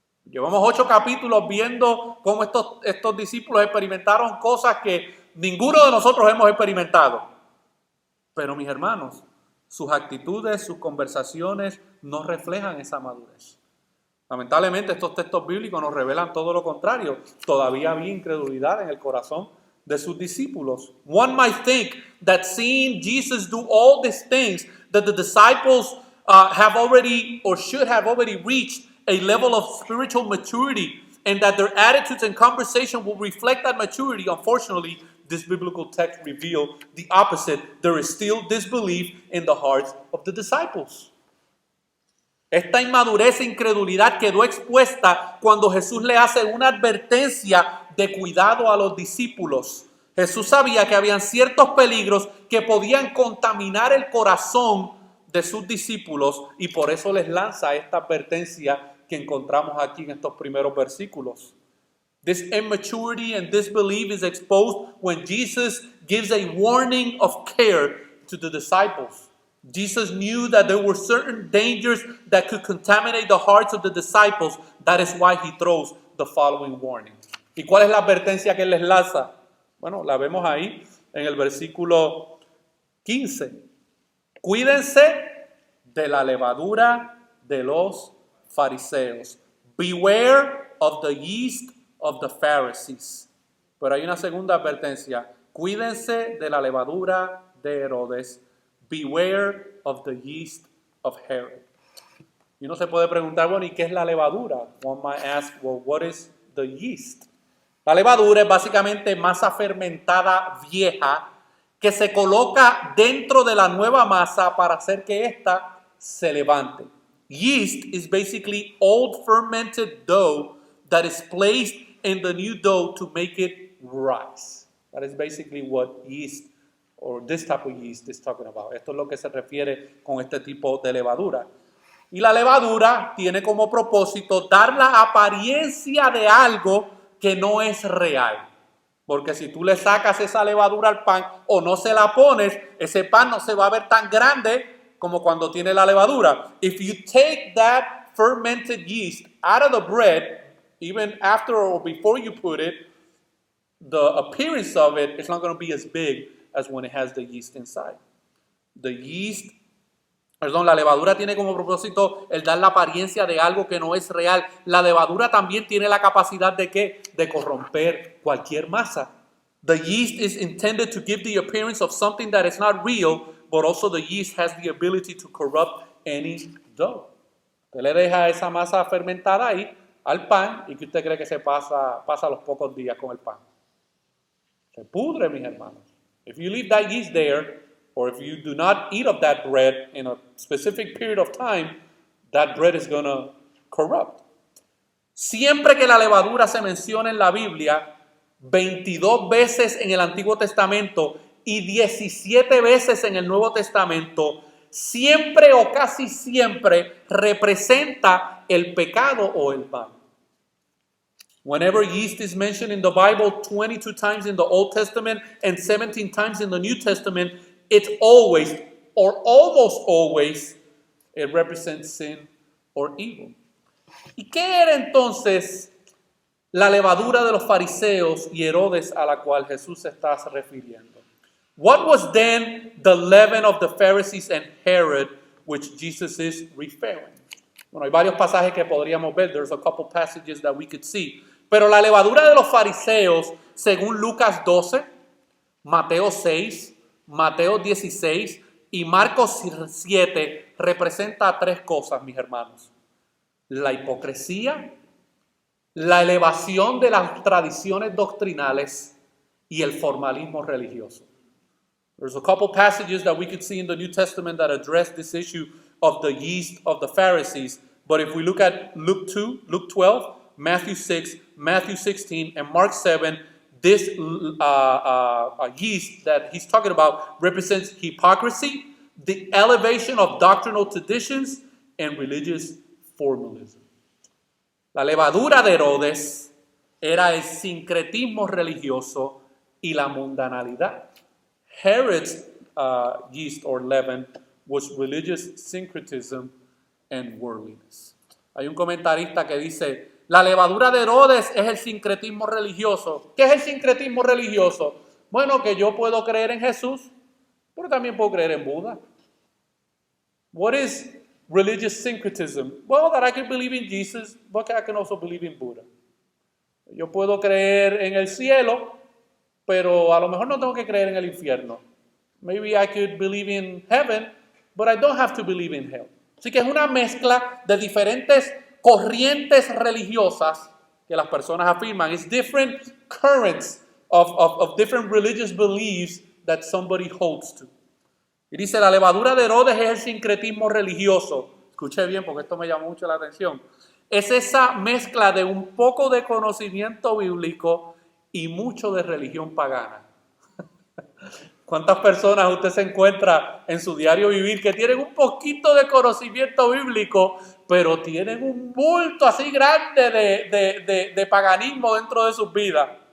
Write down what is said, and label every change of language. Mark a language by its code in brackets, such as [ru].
[es] Llevamos 8 capítulos viendo cómo estos discípulos experimentaron cosas que ninguno de nosotros hemos experimentado. Pero mis hermanos, sus actitudes, sus conversaciones no reflejan esa madurez. Lamentablemente estos textos bíblicos nos revelan todo lo contrario. Todavía había incredulidad en el corazón de sus discípulos. [en] One might think that seeing Jesus do all these things, that the disciples have already or should have already reached a level of spiritual maturity, and that their attitudes and conversation will reflect that maturity. Unfortunately, this biblical text reveals the opposite. There is still disbelief in the hearts of the disciples. [es] Esta inmadurez e incredulidad quedó expuesta cuando Jesús le hace una advertencia de cuidado a los discípulos. Jesús sabía que habían ciertos peligros que podían contaminar el corazón de sus discípulos, y por eso les lanza esta advertencia que encontramos aquí en estos primeros versículos. [en] This immaturity and disbelief is exposed when Jesus gives a warning of care to the disciples. Jesus knew that there were certain dangers that could contaminate the hearts of the disciples. That is why he throws the following warning. [es] ¿Y cuál es la advertencia que él les lanza? Bueno, la vemos ahí en el versículo 15. Cuídense de la levadura de los fariseos. [en] Beware of the yeast of the Pharisees. [es] Pero hay una segunda advertencia. Cuídense de la levadura de Herodes. [en] Beware of the yeast of Herod. [es] Y uno se puede preguntar, bueno, ¿y qué es la levadura? [en] One might ask, well, what is the yeast? [es] La levadura es básicamente masa fermentada vieja que se coloca dentro de la nueva masa para hacer que ésta se levante. [en] Yeast is basically old fermented dough that is placed in the new dough to make it rise. That is basically what yeast, or this type of yeast, is talking about. [es] Esto es lo que se refiere con este tipo de levadura. Y la levadura tiene como propósito dar la apariencia de algo que no es real. Porque si tú le sacas esa levadura al pan o no se la pones, ese pan no se va a ver tan grande como cuando tiene la levadura. [en] If you take that fermented yeast out of the bread, even after or before you put it, the appearance of it is not going to be as big as when it has the yeast inside. The yeast [es] Perdón, la levadura tiene como propósito el dar la apariencia de algo que no es real. La levadura también tiene la capacidad de ¿qué? De corromper cualquier masa. [en] The yeast is intended to give the appearance of something that is not real, but also the yeast has the ability to corrupt any dough. [es] Usted le deja esa masa fermentada ahí al pan y que usted cree que se pasa los pocos días con el pan. Se pudre, mis hermanos. [en] If you leave that yeast there, or if you do not eat of that bread in a specific period of time, that bread is going to corrupt. [es] Siempre que la levadura se menciona en la Biblia, 22 veces en el Antiguo Testamento y 17 veces en el Nuevo Testamento, siempre o casi siempre representa el pecado o el mal. [en] Whenever yeast is mentioned in the Bible, 22 times in the Old Testament and 17 times in the New Testament, it's always, or almost always, it represents sin or evil. [es] ¿Y qué era entonces la levadura de los fariseos y Herodes a la cual Jesús se está refiriendo? [en] What was then the leaven of the Pharisees and Herod, which Jesus is referring? [es] Bueno, hay varios pasajes que podríamos ver. [en] There's a couple passages that we could see. [es] Pero la levadura de los fariseos, según Lucas 12, Mateo 6, Mateo 16 y Marcos 7, representa tres cosas, mis hermanos. La hipocresía, la elevación de las tradiciones doctrinales y el formalismo religioso. [en] There's a couple passages that we could see in the New Testament that address this issue of the yeast of the Pharisees. But if we look at Luke 2, Luke 12, Matthew 6, Matthew 16, and Mark 7, this yeast that he's talking about represents hypocrisy, the elevation of doctrinal traditions, and religious formalism. [es] La levadura de Herodes era el sincretismo religioso y la mundanalidad. [en] Herod's yeast or leaven was religious syncretism and worldliness. [es] Hay un comentarista que dice, la levadura de Herodes es el sincretismo religioso. ¿Qué es el sincretismo religioso? Bueno, que yo puedo creer en Jesús, pero también puedo creer en Buda. [en] What is religious syncretism? Well, that I can believe in Jesus, but I can also believe in Buddha. [es] Yo puedo creer en el cielo, pero a lo mejor no tengo que creer en el infierno. [en] Maybe I could believe in heaven, but I don't have to believe in hell. [es] Así que es una mezcla de diferentes corrientes religiosas que las personas afirman. [en] It's different currents of different religious beliefs that somebody holds to. [es] Y dice, la levadura de Herodes es el sincretismo religioso. Escuche bien porque esto me llamó mucho la atención. Es esa mezcla de un poco de conocimiento bíblico y mucho de religión pagana. ¿Cuántas personas usted se encuentra en su diario vivir que tienen un poquito de conocimiento bíblico, pero tienen un bulto así grande de paganismo dentro de sus vidas?